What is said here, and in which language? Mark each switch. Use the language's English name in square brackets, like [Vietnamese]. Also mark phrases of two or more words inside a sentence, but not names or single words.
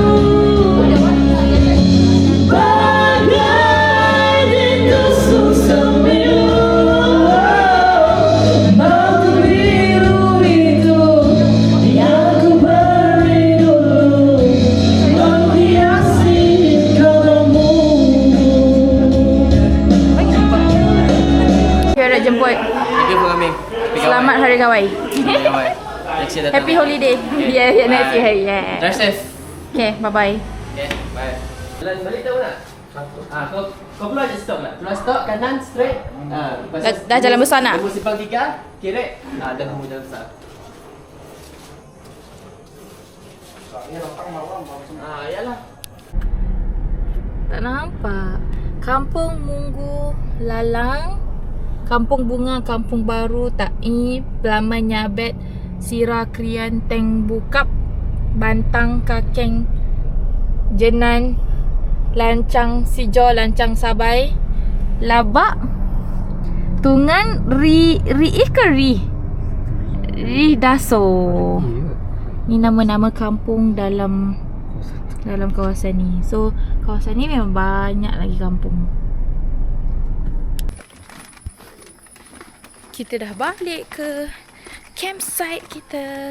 [Malay] Bagai ditusuk sembilu, batu biru itu yang ku beri dulu, menghiasi kamu. Kita nak jemput. [English] Thank you for coming. [Malay] Selamat Hari Kawaii. [English] Next year datang. Happy holiday. Yeah, next year. Yeah. Drive safe. Okay, bye-bye. Okay, bye. [Malay] Jalan balik tahu tak? Kau keluar je stop nak. Keluar stop kanan straight. Dah jalan besar nak? Tunggu simpang 3, kiri. Dah kamu jalan besar. Yalah. Tak nampak. Kampung Munggu Lalang, Kampung Bunga, Kampung Baru, Taib, Pelaman Nyabet, Sira Krian, Teng Bukap, Bantang Kakeng, Jenan, Lancang Sijo, Lancang Sabai, Labak, Tungan, Ri Daso. Ni nama-nama kampung dalam kawasan ni. So kawasan ni memang banyak lagi kampung. Kita dah balik ke campsite kita.